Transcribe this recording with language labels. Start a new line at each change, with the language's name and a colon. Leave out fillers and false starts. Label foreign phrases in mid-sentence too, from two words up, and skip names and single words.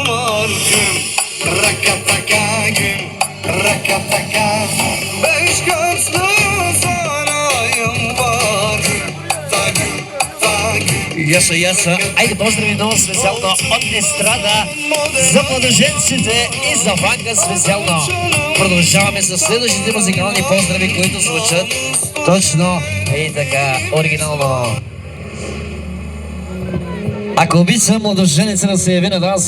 Turkish: var Rakataka güm Rakataka Beş gözlü sarayım var Tagüm
Bulgarian: Яса. Айде поздрави много специално от Естрада за младоженците и за Ванка специално. Продължаваме с следващите музикални поздрави, които звучат точно и така оригинално. Ако обича младоженеца да се яви на нас.